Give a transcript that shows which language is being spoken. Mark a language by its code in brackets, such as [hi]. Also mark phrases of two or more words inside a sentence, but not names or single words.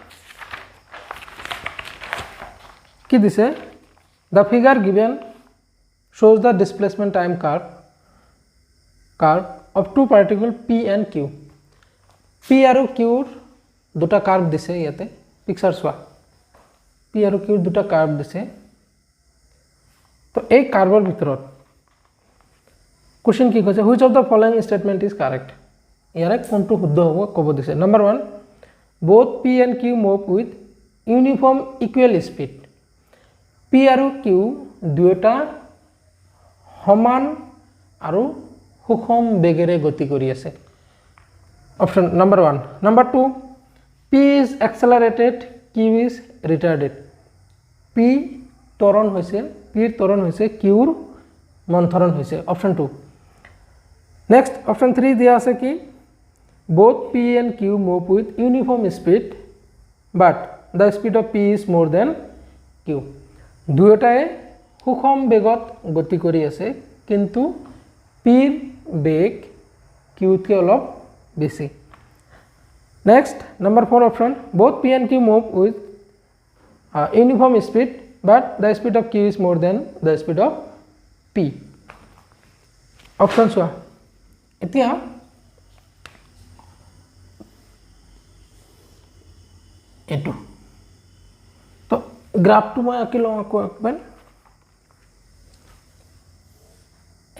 [as] কি দিছে, [en] the figure given shows the displacement time curve of two particles P and Q. [as] P আৰু Qৰ দুটা কাৰ্ভ দিছে, ইয়াতে পিকচাৰ চোৱা, P আৰু Qৰ দুটা কাৰ্ভ দিছে। তো এই কাৰ্ভৰ ভিতৰত কোৱেশ্চন কি কৈছে, [en] which of the following statement is correct? [as] ইয়াৰে কোনটো শুদ্ধ হ'ব ক'ব দিছে। নম্বৰ 1, [en] both P and Q move with uniform equal speed. [as] P আৰু Q দুয়োটা সমান আৰু সুষম বেগেৰে গতি কৰি আছে। [en] option number [as] 1। নম্বৰ 2, [en] P is accelerated, Q is retarded. [as] Pৰ ত্বৰণ হৈছে, Qৰ মন্থৰণ হৈছে। অপশ্যন 2। [en] next option [as] 3 দিয়া আছে কি, [en] both P and Q move with uniform speed but the speed of P is more than Q. [as] দুয়োটাই সুষম বেগত গতি কৰি আছে, কিন্তু পিৰ বেগ কিউতকৈ অলপ বেছি। [en] next number 4 option, both P and Q move with uniform speed but the speed of Q is more than the speed of P. [as] অপশ্যন চোৱা, এতিয়া এইটো তো গ্ৰাফটো মই আঁকি লওঁ আকৌ একবাৰ।